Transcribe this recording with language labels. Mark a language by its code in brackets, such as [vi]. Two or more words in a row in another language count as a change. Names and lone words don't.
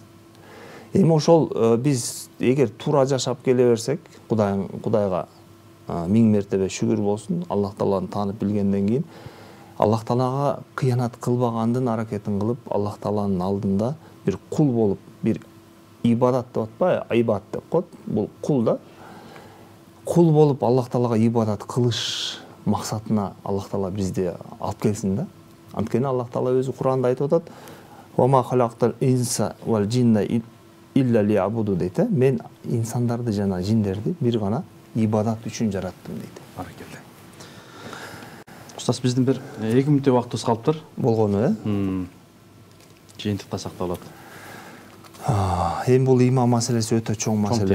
[ky] Эми ошол биз эгер туура жашап келе берсек, Кудайга миң мертебе шүгүр болсун, Аллах Тааланы таанып билгенден кийин Аллах Таалага кыянат кылбагандын аракетин кылып, Аллах Тааланын алдында бир кул болуп, бир ибадат деп атпайбы? Айбат деп коет. Бул кул да. Кул болуп Аллах Таалага ибадат кылыш максатына Аллах Таала бизди алып келсин да. Анткени Аллах Таала өзү Куранда айтып атат: [ar] "وما خلقت الإنس والجن إلا ليعبدون" дейт. [ky] Мен инсандарды жана жиндерди бир гана ибадат үчүн жараттым дейт. Баракелде. Устаз, биздин бир 2 мүнөттөй убактыбыз калыптыр. Болгону, Жыйынтыкка сакталат. Эми бул ыйман маселеси өтө чоң маселе,